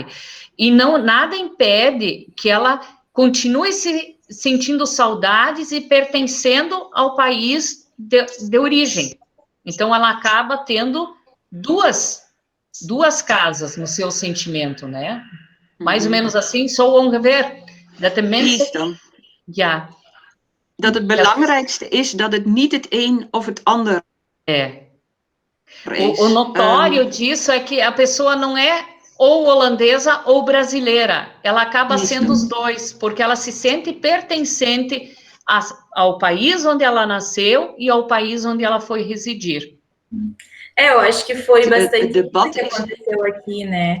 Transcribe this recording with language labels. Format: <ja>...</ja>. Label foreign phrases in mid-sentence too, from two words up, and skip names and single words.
<pt>E nada impede que ela continue se sentindo saudades e pertencendo ao país de origem. Então, ela acaba tendo duas casas no seu sentimento, né? Mais ou menos assim,</pt> <nl>zo ongeveer. Dat de mensen... Ja. Dat het belangrijkste is dat het niet het een of het ander is.</nl> <pt>O notório disso é que a pessoa não é ou holandesa ou brasileira. Ela acaba sendo os dois, porque ela se sente pertencente ao país onde ela nasceu e ao país onde ela foi residir. Eu acho que foi bastante o que aconteceu aqui, né?</pt>